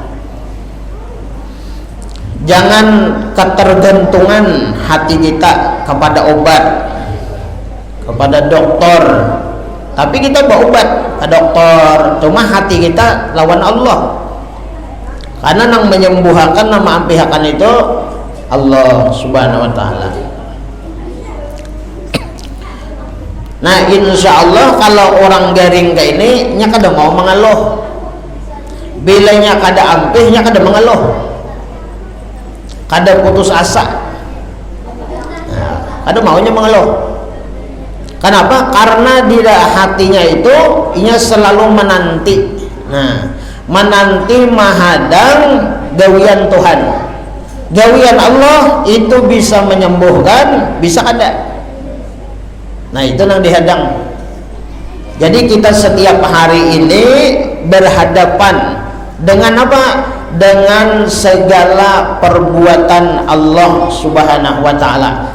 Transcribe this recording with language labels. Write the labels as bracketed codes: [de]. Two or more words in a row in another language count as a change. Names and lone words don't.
[id] Jangan ketergantungan hati kita kepada obat, kepada dokter. Tapi kita berobat ke dokter, cuma hati kita lawan Allah. Karena yang menyembuhkan, yang mengampihkan itu Allah [ar] Subhanahu wa taala. [bjn] Nah, [ar] insya Allah [bjn] kalau orang garing kayak ini nya kada mau mengeluh. Bilanya kada ampih nya kada mengeluh, kada putus asa. ada maunya mengeluh. Kenapa? [id] Karena di hatinya itu ia selalu menanti. [bjn] Nah, menanti menghadang gawian Tuhan. Gawian Allah itu bisa menyembuhkan, bisa ada. Nah, itu yang dihadang. [id] Jadi kita setiap hari ini berhadapan dengan apa? Dengan segala perbuatan Allah [ar] Subhanahu wa taala.